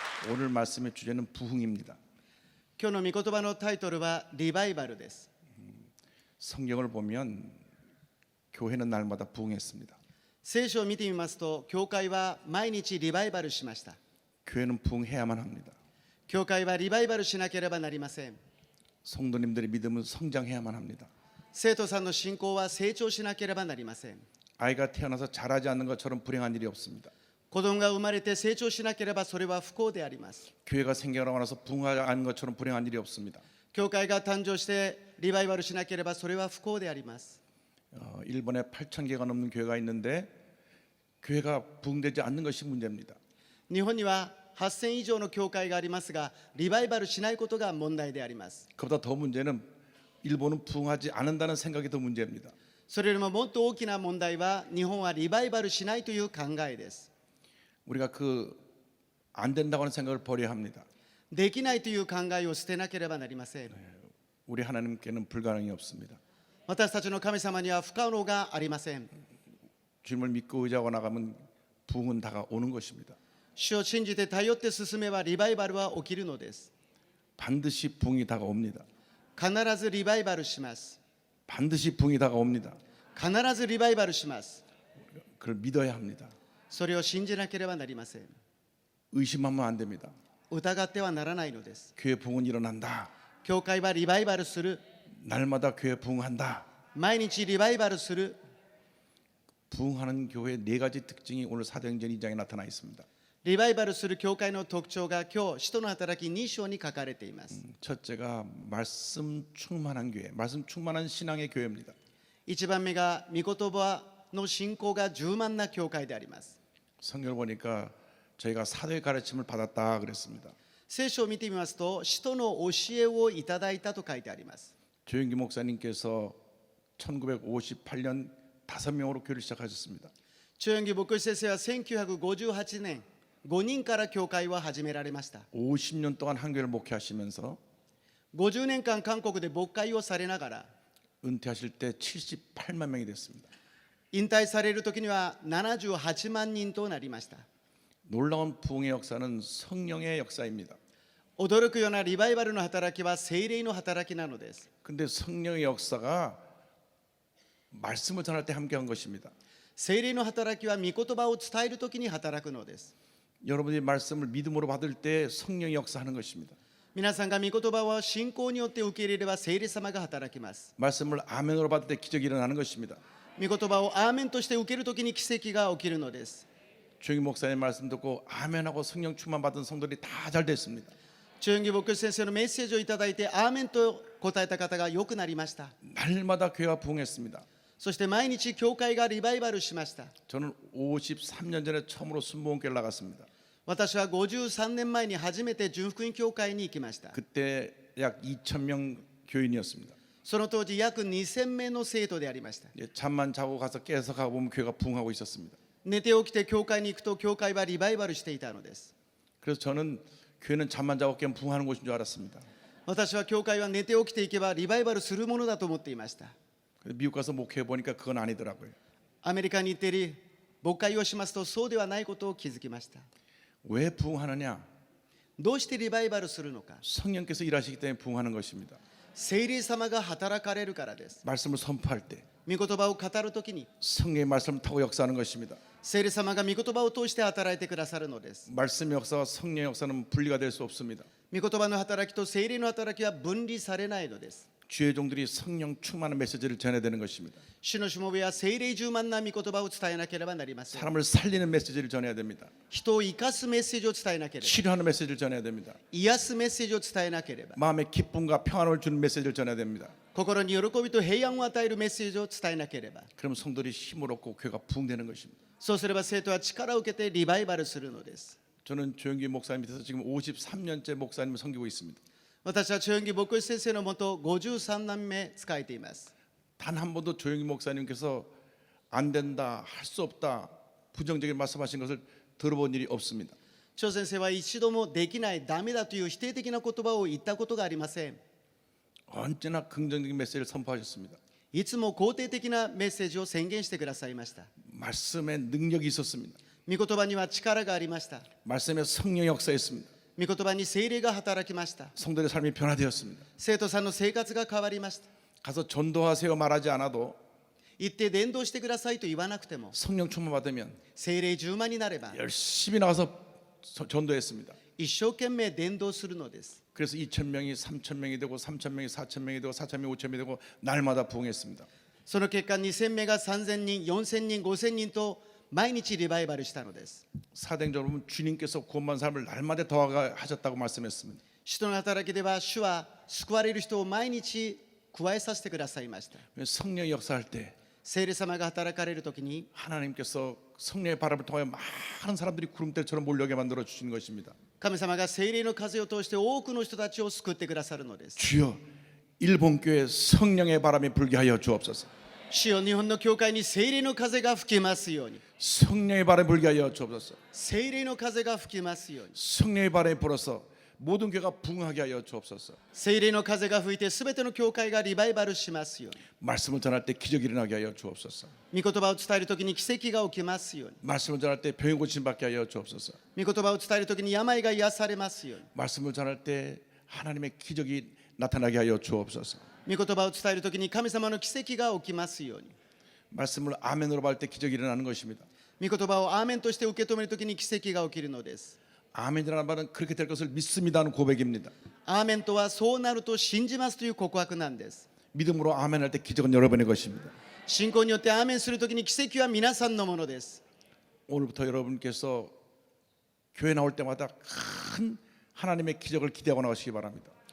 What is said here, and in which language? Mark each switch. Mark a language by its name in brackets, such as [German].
[Korean] 오늘 말씀의 주제는 부흥입니다. [Japanese] 今日の御言葉のタイトルはリバイバルです。 [Korean] 성경을 보면 교회는 날마다 부흥했습니다. [Japanese] 聖書を見てみますと、教会は毎日リバイバルしました。 [Korean] 교회는 부흥해야만 합니다. [Japanese] 教会はリバイバルしなければなりません。 [Korean] 성도님들의 믿음은 성장해야만 합니다. [Japanese] 生徒さんの信仰は成長しなければなりません。 [Korean] 아이가 태어나서 자라지 않는 것처럼 불행한 일이 없습니다. [Japanese] 子供が生まれて成長しなければそれは不幸であります。 [Korean] 교회가 생겨나고 나서 부흥하지 않은 것처럼 불행한 일이 없습니다. [Japanese] 教会が誕生してリバイバルしなければそれは不幸であります。 [Korean] 일본에 8,000개가 넘는 교회가 있는데 교회가 부흥되지 않는 것이 문제입니다. [Japanese] 日本には8000以上の教会がありますが、リバイバルしないことが問題であります。 [Korean] 그보다 더 문제는 일본은 부흥하지 않는다는 생각이 더 문제입니다. [Japanese] それよりももっと大きな問題は、日本はリバイバルしないという考えです。 [Korean] 우리가 안 된다고 하는 생각을 버려야 합니다. [Japanese] できないという考えを捨てなければなりません。 [Korean] 우리 하나님께는 불가능이 없습니다. [Japanese] 私たちの神様には不可能がありません。 [Korean] 주님을 믿고 의지하고 나가면 부흥은 다가오는 것입니다. [Japanese] 主を信じて頼って進めばリバイバルは起きるのです。 [Korean] 반드시 부흥이 다가옵니다. [Japanese] 必ずリバイバルします。 [Korean] 반드시 부흥이 다가옵니다. [Japanese] 必ずリバイバルします。 [Korean] 그걸 믿어야 합니다. [Japanese] それを信じなければなりません。 [Korean] 의심하면 안 됩니다. [Japanese] 疑ってはならないのです。 [Korean] 교회 부흥은 일어난다. [Japanese] 教会はリバイバルする。 [Korean] 날마다 교회 부흥한다. [Japanese] 毎日リバイバルする。 [Korean] 부흥하는 교회의 네 가지 특징이 오늘 사도행전 2장에 나타나 있습니다. [Japanese] リバイバルする教会の特徴が今日使徒の働き2章に書かれています。 [Korean] 첫째가 말씀 충만한 교회, 말씀 충만한 신앙의 교회입니다. [Japanese] 1番目が御言葉の信仰が充満な教会であります。 [Korean] 성경을 보니까 저희가 사도의 가르침을 받았다 그랬습니다. [Japanese] 聖書を見てみますと、使徒の教えをいただいたと書いてあります。 [Korean] 조영기 목사님께서 1958년 5명으로 교회를 시작하셨습니다. [Japanese] 中영기牧師先生は1958年5人から教会は始められました。 [Korean] 50년 동안 한교회를 목회하시면서 [Japanese] 50年間韓国で牧会をされながら [Korean] 은퇴하실 때 78만 명이 됐습니다. [Japanese] 引退される時には78万人となりました。 [Korean] 놀라운 부흥의 역사는 성령의 역사입니다. [Japanese] 驚くようなリバイバルの働きは聖霊の働きなのです。 [Korean] 근데 성령의 역사가 말씀을 전할 때 함께한 것입니다. [Japanese] 聖霊の働きは御言葉を伝える時に働くのです。 [Korean] 여러분이 말씀을 믿음으로 받을 때 성령이 역사하는 것입니다. [Japanese] 皆さんが御言葉を信仰によって受け入れれば聖霊様が働きます。 [Korean] 말씀을 아멘으로 받을 때 기적이 일어나는 것입니다. [Japanese] 御言葉をアーメンとして受ける時に奇跡が起きるのです。 [Korean] 조영기 목사님 말씀 듣고 아멘하고 성령 충만 받은 성도들이 다 잘 됐습니다. [Japanese] 中영기牧師先生のメッセージをいただいてアーメンと答えた方が良くなりました。 [Korean] 날마다 교회가 부흥했습니다. [Japanese] そして毎日教会がリバイバルしました。 [Korean] 저는 53년 전에 처음으로 순복음교회를 나갔습니다. [Japanese] 私は53年前に初めて純福音教会に行きました。 [Korean] 그때 약 2,000명 교인이었습니다. [Japanese] その当時約2000名の生徒でありました。 [Korean] 예, 잠만 자고 가서 깨서 가보면 교회가 부흥하고 있었습니다. [Japanese] 寝て起きて教会に行くと教会はリバイバルしていたのです。 [Korean] 그래서 저는 교회는 잠만 자고 깨면 부흥하는 곳인 줄 알았습니다. [Japanese] 私は教会は寝て起きていけばリバイバルするものだと思っていました。 [Korean] 근데 미국 가서 목회해 보니까 그건 아니더라고요. [Japanese] アメリカに行って牧会をしますとそうではないことを気づきました。 [Korean] 왜 부흥하느냐? [Japanese] どうしてリバイバルするのか。 [Korean] 성령께서 일하시기 때문에 부흥하는 것입니다. [Japanese] 聖霊様が働かれるからです。 [Korean] 말씀을 선포할 때 [Japanese] 御言葉を語るときに [Korean] 성령의 말씀을 타고 역사하는 것입니다. [Japanese] 聖霊様が御言葉を通して働いてくださるのです。 [Korean] 말씀의 역사와 성령의 역사는 분리가 될 수 없습니다. [Japanese] 御言葉の働きと聖霊の働きは分離されないのです。 [Korean] 주의 종들이 성령 충만한 메시지를 전해야 되는 것입니다. [Japanese] 主のしもべは聖霊充満な御言葉を伝えなければなりません。 [Korean] 사람을 살리는 메시지를 전해야 됩니다. [Japanese] 人を生かすメッセージを伝えなければ、 [Korean] 치료하는 메시지를 전해야 됩니다. [Japanese] 癒すメッセージを伝えなければ、 [Korean] 마음의 기쁨과 평안을 주는 메시지를 전해야 됩니다. [Japanese] 心に喜びと平安を与えるメッセージを伝えなければ、 [Korean] 그럼 성도들이 힘을 얻고 교회가 부흥되는 것입니다. [Japanese] そうすれば生徒は力を受けてリバイバルするのです。 [Korean] 저는 조영기 목사님 밑에서 지금 53년째 목사님을 섬기고 있습니다. [Japanese] 私は長義牧師先生のもと53年目仕えています。 [Korean] 단 한 번도 조영기 목사님께서 안 된다, 할 수 없다, 부정적인 말씀하신 것을 들어본 일이 없습니다. [Japanese] 張先生は一度もできない、ダメだという否定的な言葉を言ったことがありません。 [Korean] 언제나 긍정적인 메시지를 선포하셨습니다. [Japanese] いつも肯定的なメッセージを宣言してくださいました。 [Korean] 말씀에 능력이 있었습니다. [Japanese] 御言葉には力がありました。 [Korean] 말씀에 성령의 역사였습니다. [Japanese] 御言葉に聖霊が働きました。 [Korean] 성도의 삶이 변화되었습니다. [Japanese] 生徒さんの生活が変わりました。 [Korean] 가서 전도하세요 말하지 않아도 [Japanese] 行って伝道してくださいと言わなくても、 [Korean] 성령 충만 받으면 [Japanese] 聖霊充満になれば [Korean] 열심히 나가서 전도했습니다. [Japanese] 一生懸命伝道するのです。 [Korean] 그래서 2,000명이 3,000명이 되고 3,000명이 4,000명이 되고 4,000명이 5,000명이 되고 날마다 부흥했습니다. [Japanese] その結果2000名が3000人、4000人、5000人と毎日リバイバルしたのです。 [Korean] 사도행전을 보면 주님께서 구원받은 사람을 날마다 더하셨다고 말씀했습니다. [Japanese] 使徒の働きでは主は救われる人を毎日加えさせてくださいました。 [Korean] 성령이 역사할 때 [Japanese] 聖霊様が働かれるときに [Korean] 하나님께서 성령의 바람을 통하여 많은 사람들이 구름대처럼 몰려오게 만들어 주시는 것입니다. [Japanese] 神様が聖霊の風を通して多くの人たちを救ってくださるのです。 [Korean] 주여 일본 교회 성령의 바람이 불게 하여 주옵소서. [Japanese] 主よ、日本の教会に聖霊の風が吹きますように。 [Korean] 성령의 바람이 불게 하여 주옵소서. [Japanese] 聖霊の風が吹きますように。 [Korean] 성령의 바람이 불어서 모든 교회가 부흥하게 하여 주옵소서. [Japanese] 聖霊の風が吹いてすべての教会がリバイバルしますように。 [Korean] 말씀을 전할 때 기적이 일어나게 하여 주옵소서. [Japanese] 御言葉を伝えるときに奇跡が起きますように。 [Korean] 말씀을 전할 때 병이 고침 받게 하여 주옵소서. [Japanese] 御言葉を伝えるときに病が癒されますように。 [Korean] 말씀을 전할 때 하나님의 기적이 나타나게 하여 주옵소서. [Japanese] 御言葉を伝えるときに神様の奇跡が起きますように。 [Korean] 말씀을 아멘으로 받을 때 기적이 일어나는 것입니다. [Japanese] 御言葉をアーメンとして受け止めるときに奇跡が起きるのです。 [Korean] 아멘이라는 말은 그렇게 될 것을 믿습니다는 고백입니다. [Japanese] アーメンとはそうなると信じますという告白なんです。 [Korean] 믿음으로 아멘할 때 기적은 여러분의 것입니다. [Japanese] 信仰によってアーメンするときに奇跡は皆さんのものです。 [Korean] 오늘부터 여러분께서 교회 나올 때마다 큰 하나님의 기적을 기대하고 나오시기 바랍니다.